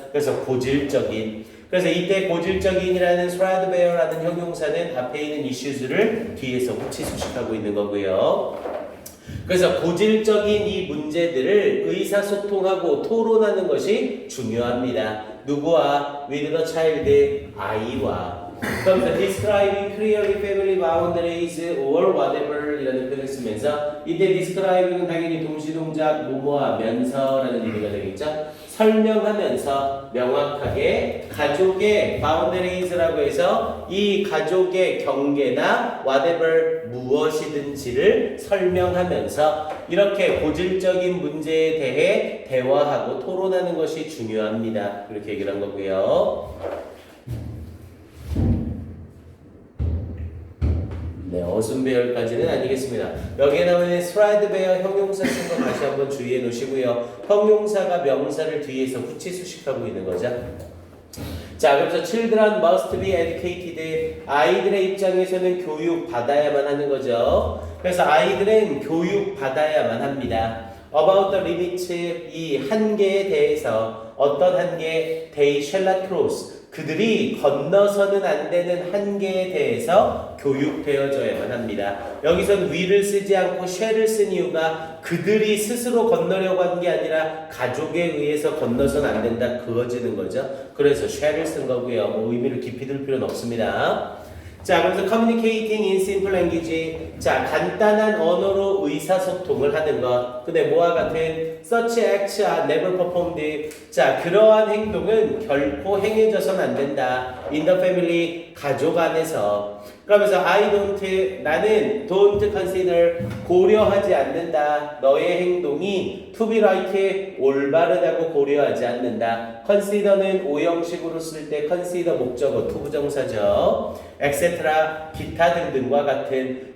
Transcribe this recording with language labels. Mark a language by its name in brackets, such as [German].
[Korean] 그래서 고질적인. 그래서 이때 고질적인이라는 threadbare라는 형용사는 앞에 있는 issues를 뒤에서 후치수식하고 있는 거고요. 그래서 고질적인 이 문제들을 의사소통하고 토론하는 것이 중요합니다. 누구와? with the child, 아이와. 그러면서 [English] describing clearly family boundaries or whatever [Korean] 이라는 표현을 쓰면서 이때 describing은 당연히 동시동작 뭐뭐하면서라는 의미가 되겠죠. 설명하면서 명확하게 가족의 boundaries라고 해서 이 가족의 경계나 whatever 무엇이든지를 설명하면서 이렇게 고질적인 문제에 대해 대화하고 토론하는 것이 중요합니다. 이렇게 얘기를 한 거고요. 네, 어순배열까지는 아니겠습니다. 여기에 나오는 threadbare 형용사 쓴 거 다시 한번 주의해 놓으시고요. 형용사가 명사를 뒤에서 후치수식하고 있는 거죠. [English] 자, 그래서 children must be educated. [Korean] 아이들의 입장에서는 교육 받아야만 하는 거죠. 그래서 아이들은 교육 받아야만 합니다. [English] About the limits, [Korean] 이 한계에 대해서 어떤 한계? [English] They shall not cross. [Korean] 그들이 건너서는 안 되는 한계에 대해서 교육되어져야만 합니다. 여기선 will을 쓰지 않고 shall을 쓴 이유가 그들이 스스로 건너려고 한 게 아니라 가족에 의해서 건너서는 안 된다 그어지는 거죠. 그래서 shall을 쓴 거고요. 뭐 의미를 깊이 둘 필요는 없습니다. [English] 자, 그래서 communicating in simple language. [Korean] 자, 간단한 언어로 의사소통을 하는 것. 근데 뭐와 같은 [English] such acts are never performed. [Korean] 자, 그러한 행동은 결코 행해져서는 안 된다. [English] in the family, [Korean] 가족 안에서. 그러면서 [English] I don't, [Korean] 나는 [English] don't consider, [Korean] 고려하지 않는다. 너의 행동이 [English] to be right, [Korean] 올바르다고 고려하지 않는다. consider는 오형식으로 쓸 때 consider 목적어 투부정사죠. etc. 기타 등등과 같은.